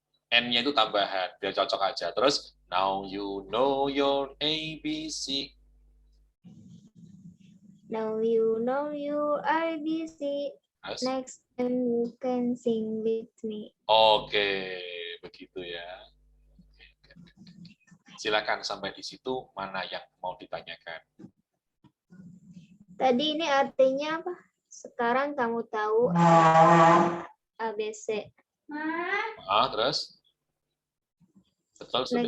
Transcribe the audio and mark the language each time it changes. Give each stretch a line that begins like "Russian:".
Indonesian: N-nya itu tambahan, biar cocok aja. Terus,
English: now you know your ABC. Now you know your ABC.
Indonesian: Terus?
English: Next time you can sing with me.
Indonesian: Oke, begitu ya. Silakan sampai di situ, mana yang mau ditanyakan. Tadi ini artinya apa? Sekarang kamu tahu ABC. Terus? Betul, sudah.